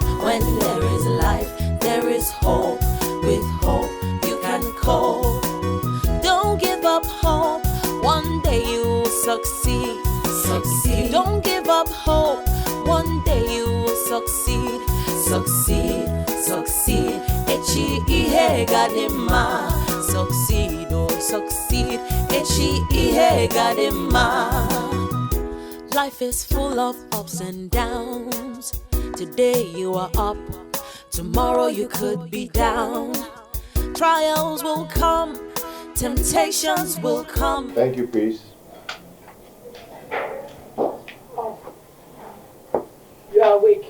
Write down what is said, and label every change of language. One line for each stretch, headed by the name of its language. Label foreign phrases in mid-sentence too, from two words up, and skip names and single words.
English: When there is life, there is hope. With hope, you can cope. Don't give up hope. One day you will succeed. Succeed. Don't give up hope. One day you will succeed. Succeed. Succeed.
Igbo: Echi ihe gadima.
English: Succeed. Oh, succeed.
Igbo: Echi ihe gadima.
English: Life is full of ups and downs. Today you are up, tomorrow you could be down. Trials will come, temptations will come. Thank you, please. You are awake?